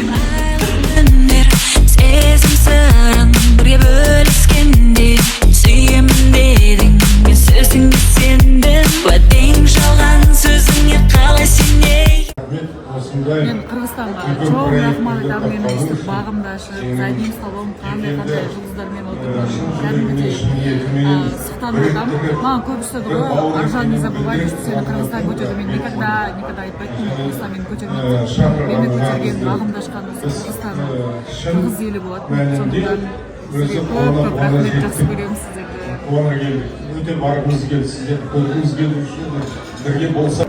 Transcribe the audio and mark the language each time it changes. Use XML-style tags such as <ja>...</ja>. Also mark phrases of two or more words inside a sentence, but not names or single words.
<kk>Сезім сырын бірге бөліскенде сүйемін дедің, мен сөзіңе сендім, уәдең жалған сөзіңе қалай сенейін. Мен Қырғызстанға çok рахмат айтамын. Мен өстіп бағымды ашып,</kk> <ru>за одним столом</ru> <kk>қандай жұлдыздармен отырмын. Кәдімгідей сықтанып отырамын. Маған көп істеді ғой, Аржан,</kk> <ru>не забывай, что</ru> <kk>сені Қырғызстан көтерді. Мен никогда айтпайтын, Қырғызстан мені көтермейді. Мені көтерген, бағымды ашқан Қырғызстан қырғыз елі болады. Сондықтан сізге көп рахмет, жақсы көремін сіздерді. Қуана келдік. Өте барғымыз келді, сіздерді көргіміз келді үшін бірге болса.</kk>